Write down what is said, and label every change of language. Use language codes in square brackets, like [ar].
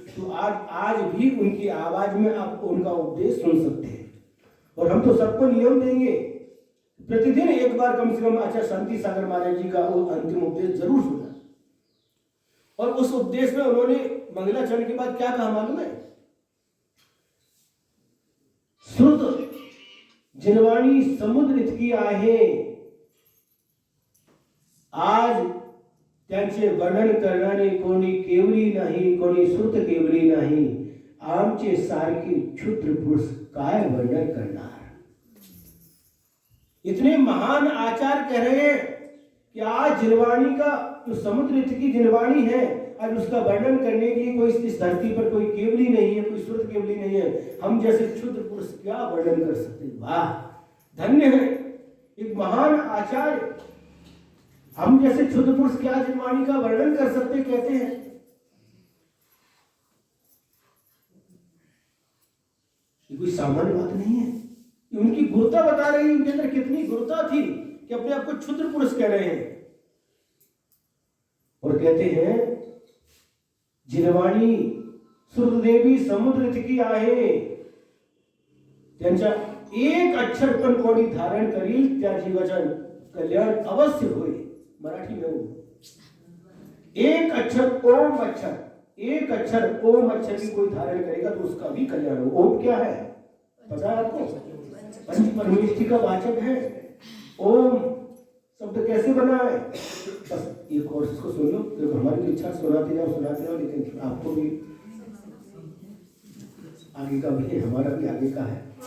[hi] तो आज भी उनकी आवाज में आप उनका उपदेश सुन सकते हैं। और हम तो सबको नियम देंगे, प्रतिदिन एक बार कम से कम आचार्य शांति सागर महाराज जी का वो अंतिम उपदेश जरूर सुना। और उस उपदेश में उन्होंने मंगलाचरण के बाद क्या कहा मालूम है? [mr] श्रुत जिनवाणी समुद्र इतकी आहे, आज त्यांचे वर्णन करणारे कोणी केवली नाही, कोणी श्रुत केवली नाही, आमचे सारखे क्षुद्र पुरुष काय वर्णन करणार। [hi] इतने महान आचार्य कह रहे हैं कि आज जिनवाणी का जो समुद्र की जिनवाणी है, आज उसका वर्णन करने के लिए कोई इस धरती पर कोई केवली नहीं है, कोई श्रुत केवली नहीं है। हम जैसे क्षुद्र पुरुष क्या वर्णन कर सकते हैं। वाह, धन्य है एक महान आचार्य। हम जैसे क्षुद्र पुरुष क्या जिनवाणी का वर्णन कर सकते, कहते हैं। ये कोई सामान्य बात नहीं है, उनकी गुरुता बता रही है, उनके अंदर कितनी गुरुता थी कि अपने आप को क्षुद्र पुरुष कह रहे हैं। [mr] और कहते हैं जिनवाणी श्रुतदेवी समुद्र इतकी आहे, त्यांच्या एक अक्षर पण कोणी धारण करील त्या जीवाचं कल्याण अवश्य होईल। [hi] मराठी में एक अक्षर ओम अक्षर, एक अक्षर ओम अक्षर की कोई धारण करेगा तो उसका भी कल्याण हो। ओम क्या है पता है आपको? पंच परमेष्ठी का वाचक है। ओम शब्द कैसे बना है? बस ये कोर्स को सुन लो, तो हमारी तो इच्छा सुनाते जाओ, लेकिन आपको भी आगे का भी, हमारा भी आगे का है।